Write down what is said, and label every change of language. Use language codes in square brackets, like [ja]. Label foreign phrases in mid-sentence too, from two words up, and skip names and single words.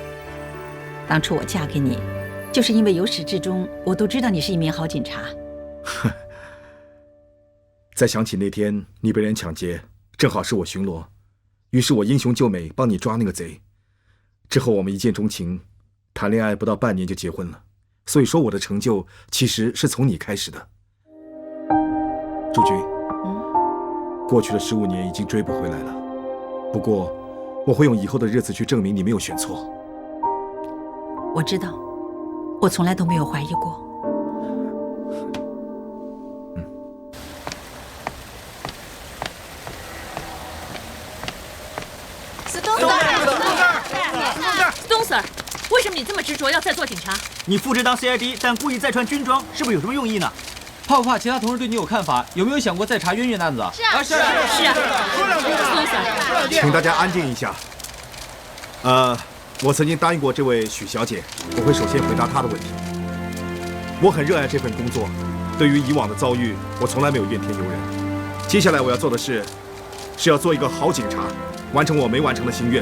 [zh] 当初我嫁给你，就是因为由始至终我都知道你是一名好警察。再想起那天你被人抢劫，正好是我巡逻，于是我英雄救美，帮你抓那个贼。之后我们一見鍾情，談戀愛不到半年就結婚了。所以說我的成就其實是從你開始的。朱軍，過去的15年已經追不回來了。不過我會用以後的日子去證明你沒有選錯。我知道，我從來都沒有懷疑過。 Stone Sir， 為什麼你這麼執着要再做警察？你復職當 CID，但故意再穿軍裝，是不是有什麼用意呢？怕不怕其他同事對你有看法？有沒有想過再查淵源案子？是啊。 Stone Sir，請大家安靜一下。我曾經答應過這位許小姐，我會首先回答她的問題。我很熱愛這份工作，對於以往的遭遇，我從來沒有怨天尤人。接下來我要做的事，是要做一個好警察，完成我沒完成的心願。